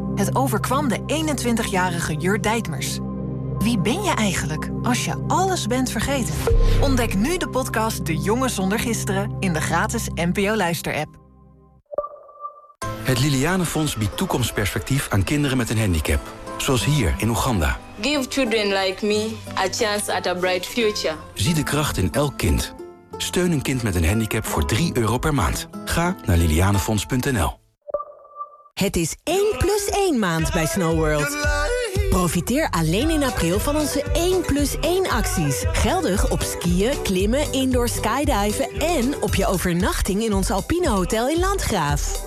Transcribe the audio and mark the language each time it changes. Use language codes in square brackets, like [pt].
[nl] Het overkwam de 21-jarige Jurt Dijtmers. Wie ben je eigenlijk als je alles bent vergeten? Ontdek nu de podcast De Jongen Zonder Gisteren in de gratis NPO Luister-app. Het Liliane Fonds biedt toekomstperspectief aan kinderen met een handicap. Zoals hier in Oeganda. [en] Give children like me a chance at a bright future. [nl] Zie de kracht in elk kind. Steun een kind met een handicap voor €3 per maand. Ga naar lilianefonds.nl. Het is 1+1 maand bij Snow World. Profiteer alleen in april van onze 1+1 acties. Geldig op skiën, klimmen, indoor skydiven en op je overnachting in ons Alpine Hotel in Landgraaf.